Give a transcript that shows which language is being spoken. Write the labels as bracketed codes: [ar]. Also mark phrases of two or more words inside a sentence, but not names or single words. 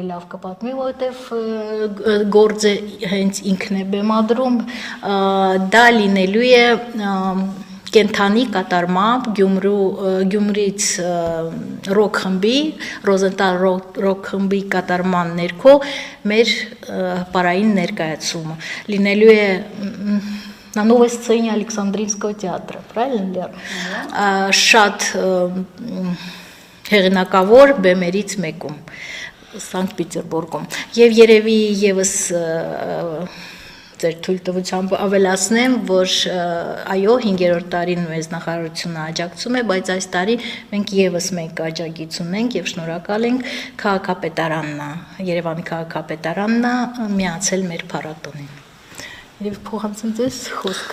[hy] լավ կպատմի, որովհետև գործը հենց ինքն է բեմադրում, դա լինելու է կենթանի կատարմամբ Գյումրից ռոք խմբի, Ռոզենտալ ռոք խմբի կատարման ներքո մեր պարային ներկայացումը լինելու է [ru] на новой сцене Александринского театра, правильно ли? [hy] Շատ հեղինակավոր բեմերից մեկում Սանկտ Պետերբուրգում եւ երևի եւս ձեր թույլտվությամբ ավելացնեմ, որ այո 5-րդ տարին մեզ նախարարությունը աջակցում է, բայց այս տարի մենք եւս մեկ աջակից ունենք եւ շնորհակալ ենք քաղաքապետարանն, Երևանի քաղաքապետարանն միացել մեր փառատոնին։ Եվ փոխանցեմ ձեզ խոսք։